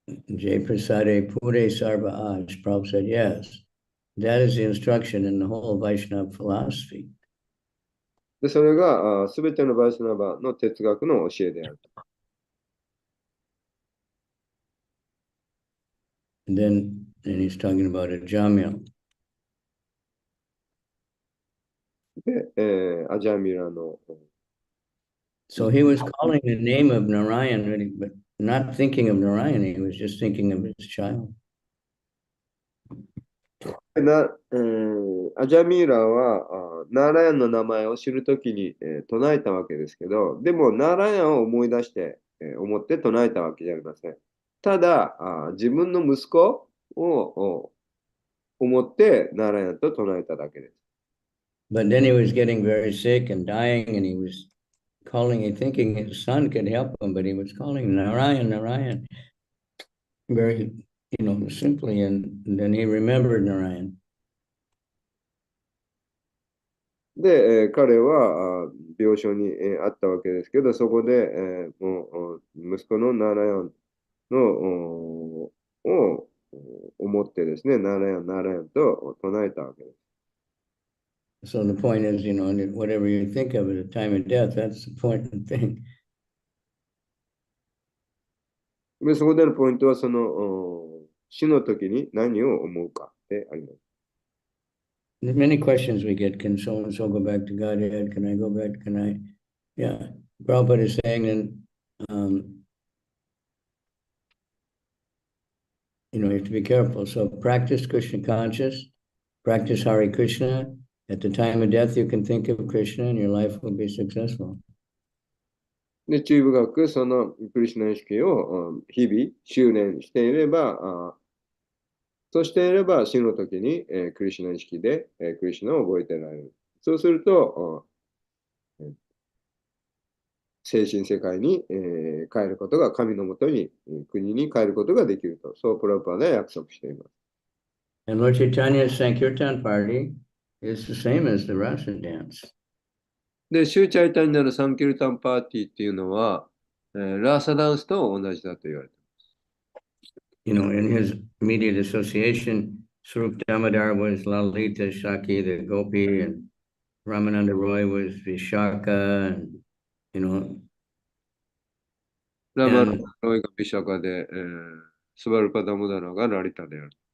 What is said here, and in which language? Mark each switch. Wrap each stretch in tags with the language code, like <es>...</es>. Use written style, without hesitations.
<en>Jay Prasade Pure Sarva Aj, Prabhupada said, yes. That is the instruction in the whole Vaishnava philosophy.</en> <ja>で、それがすべてのバイスナバの哲学の教えである。</ja> <en>And he's talking about a Jamya.</en> <ja>で、アジャミラの。</ja> <en>So he was calling the name of Narayan, but not thinking of Narayan. He was just thinking of his child.</en> <ja>アジャミーラはナーラヤンの名前を知るときに、唱えたわけですけど、でもナーラヤンを思い出して、思って唱えたわけじゃありません。ただ自分の息子を思ってナーラヤンと唱えただけです。</ja> <en>But then he was getting very sick and dying, and he was calling, thinking his son could help him, but he was calling Narayan, Narayan, very, simply, and then he remembered Narayan.</en> <ja>で、彼は病床に、あったわけですけど、そこで、もう息子のナーラヤンのを思ってですね、ナーラヤン、ナーラヤンと唱えたわけです。</ja> <en>So the point is, whatever you think of at the time of death, that's the important thing.</en> <ja>で、そこでのポイントは、その死の時に何を思うかであります。</ja> <en>There's many questions we get. Can so and so go back to Godhead? Can I go back? Can I? Yeah. Prabhupada is saying that, you have to be careful. So practice Krishna conscious, practice Hare Krishna. At the time of death, you can think of Krishna and your life will be successful.</en> <ja>で、注意深くそのクリシュナ意識を日々修練していれば、そうしていれば死の時にクリシュナ意識でクリシュナを覚えてられる。そうすると、精神世界に帰ることが、神のもとに、国に帰ることができると、そうプラパーで約束しています。</ja> <en>And Lord Chaitanya's Sankirtan party is the same as the Rasa dance.</en> <ja>で、シューチャイタニアのサンキルタンパーティーっていうのは、ラーサダンスと同じだと言われています。</ja> <en>In his immediate association, Swarup Damodar was Lalita Shaki, the Gopi, and Ramananda Roy was Vishaka, and,</en> <ja>ラマラロイがビシャカで、スバルパダムダラがラリタである。</ja>